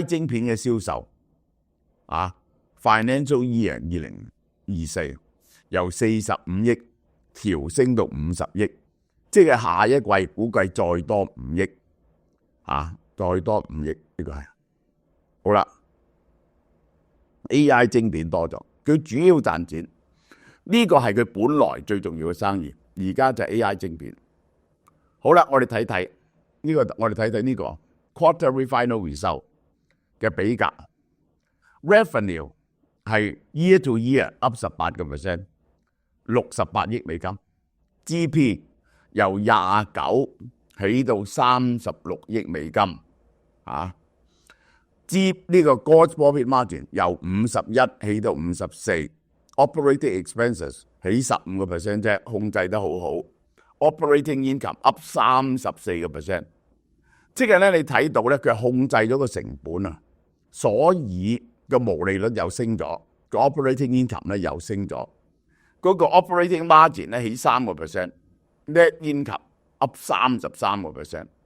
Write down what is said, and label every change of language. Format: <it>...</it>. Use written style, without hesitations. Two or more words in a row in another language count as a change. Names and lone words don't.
<yue>晶片嘅銷售</yue> <en>Financial Year 2024</en> <yue>由45億調升到50億，即係下一季估計再多5億再多5億，呢個係好啦。AI 晶片多咗，佢主要賺錢，呢個係佢本來最重要嘅生意，而家就係 AI 晶片。好啦，我哋睇睇呢個，我哋睇睇呢個</yue> <en>quarterly final result</en> <yue>嘅比較。Revenue 係</yue> <en>year to year up</en> <yue>18 個 percent， 68億美金。GP 由29起到36億美金呢個</yue> <en>gross profit margin</en> <yue>由51起到 54。</yue> <en>Operating expenses</en> <yue>起15個 percent 啫，控制得好好。</yue> <en>Operating income up 34</en> <yue>個 percent， 即係咧你睇到咧佢控制咗個成本所以個毛利率又升咗，個</yue> <en>operating income</en> <yue>咧又升咗，嗰個</yue> <en>operating margin</en> <yue>咧起3個 percent，</yue> <en>net income up 33</en> <yue>個 percent。</yue>